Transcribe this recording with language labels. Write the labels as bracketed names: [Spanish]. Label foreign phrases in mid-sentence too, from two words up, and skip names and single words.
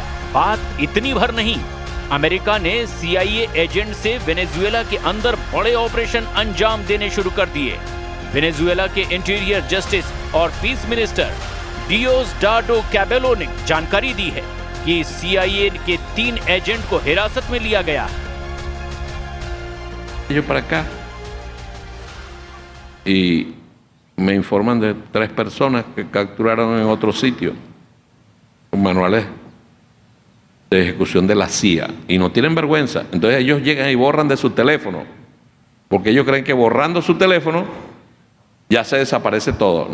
[Hindi] बात इतनी भर नहीं, अमेरिका ने CIA एजेंट से वेनेजुएला के अंदर बड़े ऑपरेशन अंजाम देने शुरू कर दिए। वेनेजुएला के [English] interior justice [Hindi] और [English] peace minister [Hindi] डियोसडाडो कैबेलो ने जानकारी दी है कि CIA के 3 एजेंट को हिरासत में लिया गया। [Spanish] Yo para acá y me informan de 3 personas que capturaron en otro sitio con manuales de ejecución de la CIA y no tienen vergüenza. Entonces ellos llegan y borran de su teléfono porque ellos creen que borrando su teléfono ya se desaparece todo.